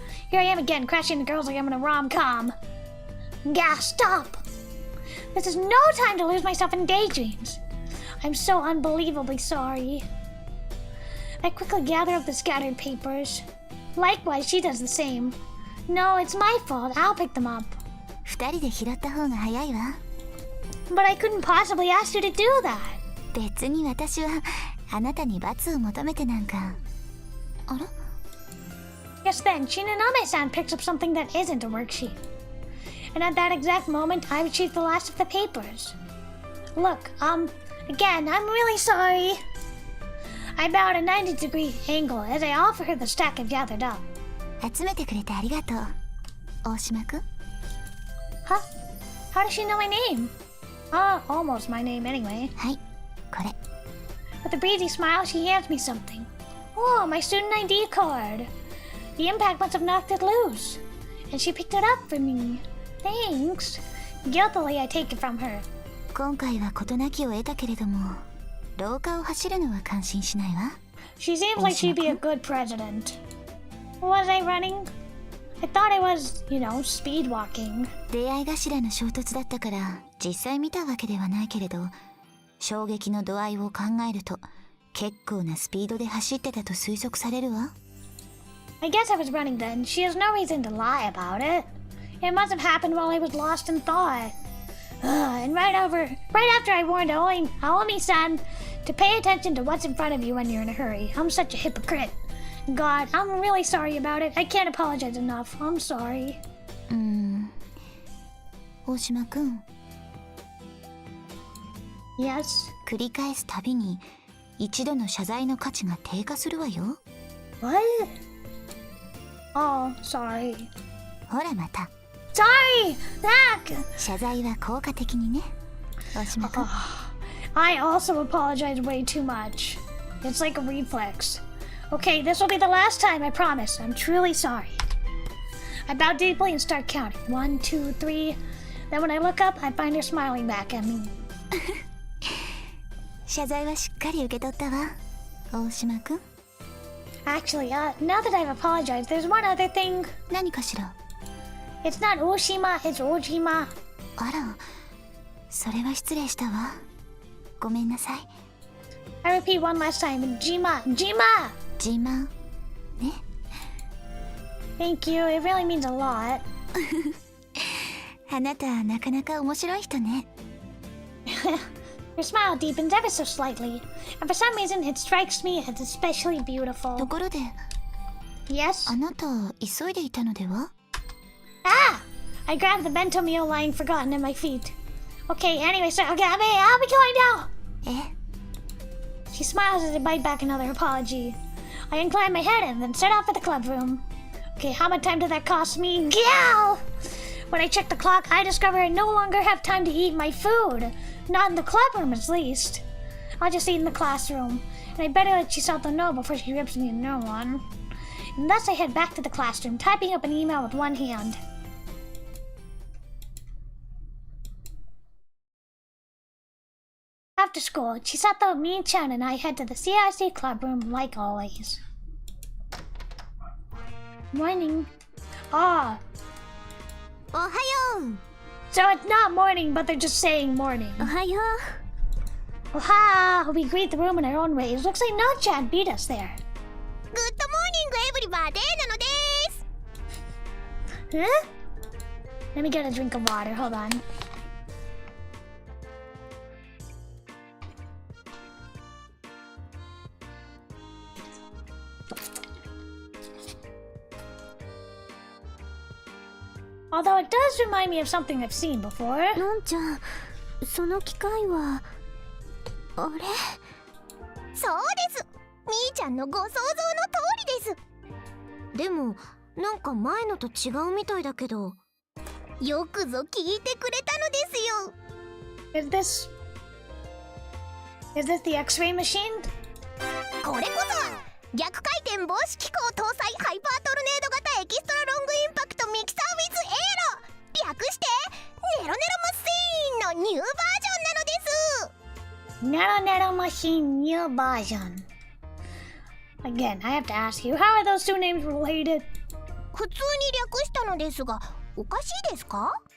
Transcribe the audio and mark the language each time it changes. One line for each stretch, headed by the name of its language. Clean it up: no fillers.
English: Here I am again, crashing into girls like I'm in a rom-com. Gah, stop! This is no time to lose myself in daydreams. I'm so unbelievably sorry. I quickly gather up the scattered papers. Likewise, she does the same. No, it's my fault. I'll pick them up.
Japanese: 2人で拾った方が早いわ。
English: But I couldn't possibly ask you to do that.
Japanese: 別に私はあなたに罰を求めてなんか。あら？
English: Just then, Shinonome-san picks up something that isn't a worksheet. And at that exact moment, I retrieved the last of the papers. Look, again, I'm really sorry. I bow at a 90-degree angle as I offer her the stack I've gathered up.
Japanese: 集めてくれてありがとう。大島くん。
English: Huh? How does she know my name? Almost my name anyway.
Japanese: はい、これ。
English: With a breezy smile, she hands me something. Oh, my student ID card. The impact must have knocked it loose. And she picked it up for me. Thanks. Guiltily, I take it from her.
Japanese: 今回は事なきを得たけれども、廊下を走るのは感心しないわ。
English: She seems like she'd be a good president. Was I running? I thought I was, speed walking.
Japanese: 出会い頭の衝突だったから実際見たわけではないけれど、衝撃の度合いを考えると結構なスピードで走ってたと推測されるわ。
English: I guess I was running then. She has no reason to lie about it. It must have happened while I was lost in thought. And right after I warned Aomi-san to pay attention to what's in front of you when you're in a hurry. I'm such a hypocrite. God, I'm really sorry about it. I can't apologize enough. I'm sorry.
Japanese: 大島くん。
English: Yes?
Japanese: 繰り返すたびに一度の謝罪の価値が低下するわよ。
English: What? Oh, sorry.
Japanese: ほらまた。
English: Sorry! That!
Japanese: 謝罪は効果的にね。大島くん。
English: I also apologize way too much. It's like a reflex. Okay, this will be the last time, I promise. I'm truly sorry. I bow deeply and start counting. 1, 2, 3. Then when I look up, I find her smiling back at me.
Japanese: 謝罪はしっかり受け取ったわ。大島くん。
English: Actually, now that I've apologized, there's one other thing.
Japanese: 何かしら。
English: It's not Oshima, it's Ojima.
Japanese: あら、それは失礼したわ。ごめんなさい。
English: I repeat one last time. Jima! Jima!
Japanese: 自慢ね。
English: Thank you. It really means a lot.
Japanese: あなたなかなか面白い人ね。
English: Your smile deepens ever so slightly, and for some reason it strikes me as especially
Japanese: と
English: beautiful.
Japanese: ころで、
English: Yes?
Japanese: あなた急いでいたのでは？
English: Ah! I grabbed the bento meal lying forgotten at my feet. Okay, anyway, so I'll be going now!
Japanese: え？
English: She smiles as I bite back another apology. I incline my head and then set off for the club room. Okay, how much time did that cost me? Gal! When I check the clock, I discover I no longer have time to eat my food. Not in the club room, at least. I'll just eat in the classroom. And I better let Chisato know before she rips me a new one. And thus I head back to the classroom, typing up an email with one hand. After school, Chisato, Mi-chan, and I head to the CIC club room like always. Morning. Ah,
Japanese: おはよう。
English: so it's not morning, but they're just saying morning.
Japanese: おはよう。
English: Oha! We greet the room in our own ways. Looks like No-chan beat us there. グッドモーニングエブリバーデー
Japanese: なのです。
English: Huh? Let me get a drink of water. Hold on. Although it does remind me of something I've seen before.
Japanese: のんちゃん、その機械はあれ？そうです。みーちゃんのご想像の通りです。でもなんか前のと違うみたいだけど、よくぞ聞いてくれたのですよ。
English: Is this the X-ray machine?
Japanese: これこそは逆回転防止機構搭載ハイパートルネード型エキストラロングインパクトミキサーウィズエアロ、略してネロネロマシーンのニューバージョンなのです。
English: Nano machine new version. Again, I have to ask you, how are those two names related?
Japanese: 普通に略したのですが、おかしいですか？